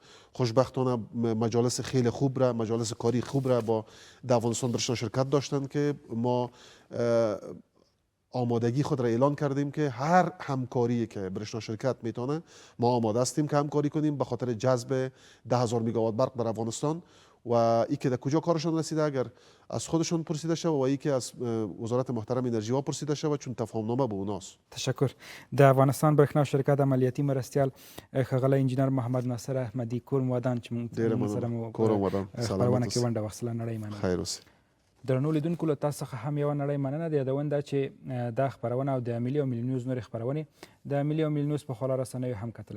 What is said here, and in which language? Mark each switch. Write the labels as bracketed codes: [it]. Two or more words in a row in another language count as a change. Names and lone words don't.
[fa] خوشبختانه مجالس خیلی خوب را، مجالس کاری خوب را با در افغانستان برشنا شرکت داشتند که ما آمادگی خود را اعلان کردیم که هر همکاری که برشنا شرکت میتونه ما آماده هستیم که همکاری کنیم به خاطر جذب 10000 مگاوات برق در افغانستان. و ای که در کجا کارشون رسیده اگر از خودشون پرسیده شود و ای که از وزارت محترم انرژی ها پرسیده شود چون تفاهم نامه به اوناست. تشکر. [ps] د افغانستان برېښنا شرکت عملیاتي مرستیال ښاغلی انجینر محمد ناصر احمدي کور مودان چې موږ سره مو خپرونه کې ونډه واخیستله. نړۍ مننه. خیر اوسئ. درنو لیدونکو له تاسو څخه هم یوه نړۍ مننه د یادونه ده چې دا خپرونه او د ملي او ملي نیوز نورې خپرونې د ملي او ملي نیوز په خواله رسنیو هم کتلی شئ.